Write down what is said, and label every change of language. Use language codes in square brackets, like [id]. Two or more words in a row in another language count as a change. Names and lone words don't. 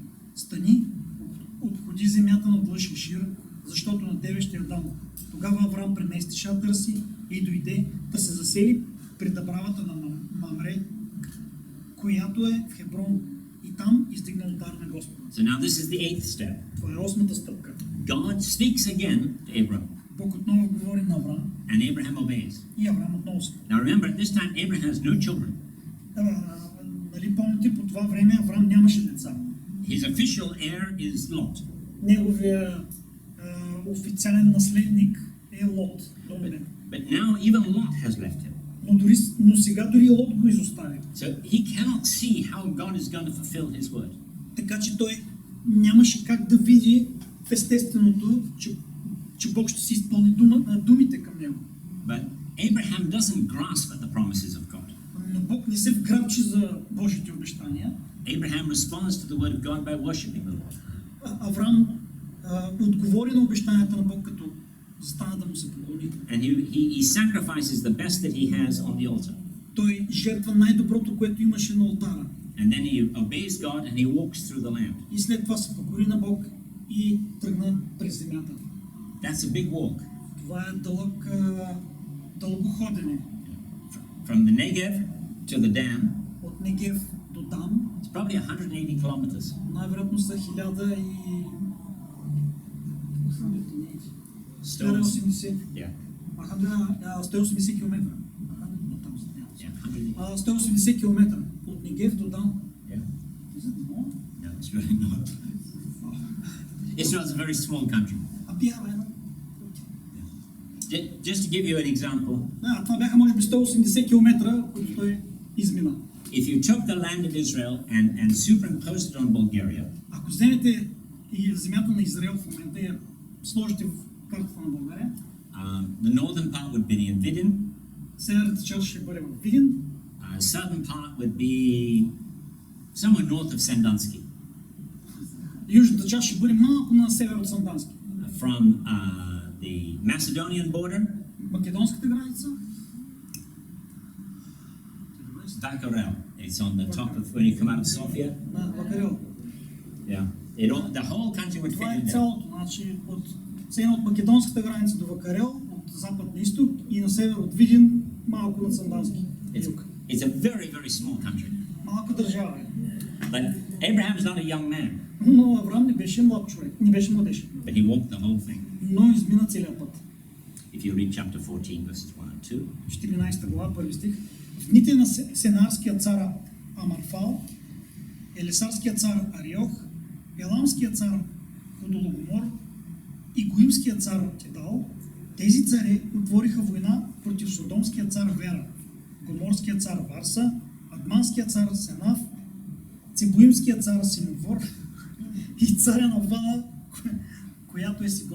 [bg] Стани, обходи земята на длъж Шир, защото на тебе ще я дам. Тогава Авраам премести шатъра си и дойде да се засели при дъбравата на Мамре, която е в Хеброн, и там издигна олтар на Господа. [en] So now this is the eighth step. [bg] Това е осмата стъпка. [en] God speaks again to Abraham. [bg] Бог отново говори на Авраам. [en] And Abraham obeys. [bg] И Авраам отново се. [en] Now remember, at this time Abraham has no children. [bg] Нали помните, по това време Авраам нямаше деца. [en] His official heir is Lot. [bg] Неговия официален наследник е Лот. [en] But now even Lot has left him. [bg] Но сега дори Лот го изостави. [en] So he cannot see how God is going to fulfill his word. [bg] Така че той нямаше как да види в естественото, че Бог ще си изпълни думите към него. [en] But Abraham doesn't grasp at the promises of God. [bg] Но Бог не се вграбчи за Божите обещания. [en] Abraham responds to the word of God by worshiping the Lord. [bg] Авраам отговори на обещанията на Бог, като застана да му се поклони. [en] And he sacrifices the best that he has on the altar. [bg] Той жертва най-доброто, което имаше на олтара. [en] And then he obeys God and he walks through the land. [bg] И след това се покори на Бог и тръгна през земята. [en] That's a big walk. [bg] Това е дълго ходене. [en] From the Negev to the dam. [bg] От Негев до Дан. [en] It's probably 180 kilometers. [bg] Най-вероятно са 180 [en] Yeah. [bg] 180 км. 180 км от Негев до Дан. [en] Yeah. No, it's really not. Israel is a very small country. Just to give you an example. [bg] Това бяха може би 180 км, които той измина. [en] If you took the land of Israel and superimposed it on Bulgaria. [bg] Ако вземете и земята на Израел в момента и сложите в картата на България. [en] The northern part would be in Vidin. [bg] Северната част ще бъде в Видин. [en] Southern part would be somewhere north of Sandanski. [bg] Южната част ще бъде малко на север от Сандански. [en] From the Macedonian border. [bg] Македонската граница. [en] Vakarel. It's on the top of when you come out of Sofia. [bg] Вакарел. [en] Yeah. The whole country would fit in there. [bg] Цялото, значи от македонската граница до Вакарел, от запад на изток и на север от Видин, малко на Сандански. [en] It's a very, very small country. [bg] Малка държава е. [en] But Abraham's not a young man, [bg] Но Авраам не беше млад човек, не беше младеж. [en] but he walked the whole thing. [bg] Но измина целия път. [en] If you read chapter 14, verses 1 and 2, [bg] 14 глава, първи стих. В дните на Сенарския цар Амарфал, Елесарския цар Ариох, Еламския цар Ходологомор и Гоимския цар Кедал, тези царе отвориха война против Содомския цар Вера, Гоморския цар Варса, Адманския цар Сенав, Цебоимския цар Симовор и царя на Вала, която е Сигор.